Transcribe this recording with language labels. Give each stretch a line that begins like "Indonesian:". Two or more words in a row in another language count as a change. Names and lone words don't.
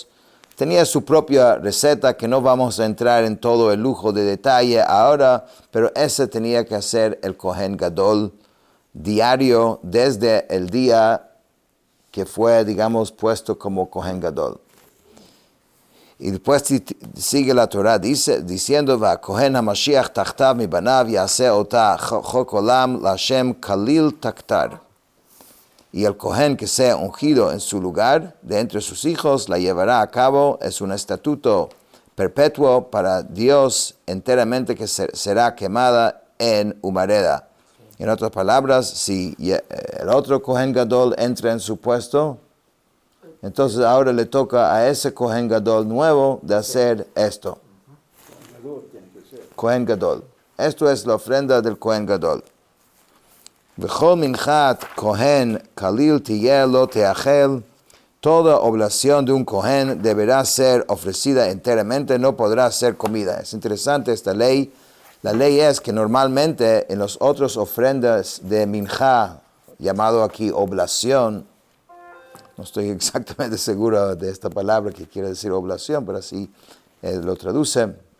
Spanish: Tenía su propia receta que no vamos a entrar en todo el lujo de detalle ahora, pero ese tenía que hacer el Kohen Gadol diario desde el día que fue, digamos, puesto como Kohen Gadol. Y después sigue la Torah diciendo,
Hebrew: והכהן המשיח תחתיו מבניו יעשה אותה חק עולם לה' כליל תקטר.
Spanish: Y el Kohen que sea ungido en su lugar, de entre sus hijos, la llevará a cabo, es un estatuto perpetuo para Dios enteramente que será quemada en humareda. En otras palabras, si el otro Kohen Gadol entra en su puesto, entonces ahora le toca a ese Kohen Gadol nuevo de hacer esto. Kohen Gadol. Esto es la ofrenda del Kohen Gadol.
Hebrew: וכל מנחת כהן כליל תהיה לא תאכל.
Spanish: Toda oblación de un Kohen deberá ser ofrecida enteramente, no podrá ser comida. Es interesante esta ley. La ley es que normalmente en las otras ofrendas de minjá, llamado aquí oblación, no estoy exactamente seguro de esta palabra que quiere decir oblación, pero así lo traduce.